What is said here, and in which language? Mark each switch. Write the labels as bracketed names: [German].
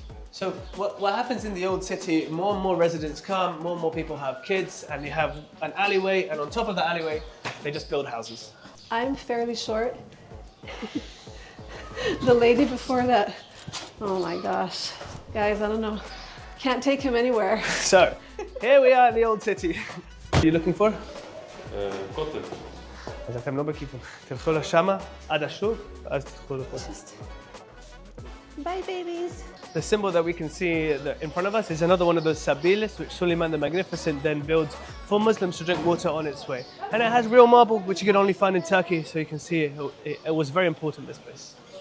[English] So what happens in the old city, more and more residents come, more and more people have kids, and you have an alleyway, and on top of the alleyway, they just build houses. I'm fairly short. The lady before that, oh my gosh. Guys, I don't know. Can't take him anywhere. So, here we are in the old city. What are you looking for? Cotton. [Hebrew] אז אתם לא בכיוון. תלכו לשמה, עד השוק, ואז תלכו לפה. [English] Bye, babies. The symbol that we can see in front of us is another one of those sabilis, which Suleiman the Magnificent then builds for Muslims to drink water on its way. And it has real marble, which you can only find in Turkey, so you can see it was very important, this place.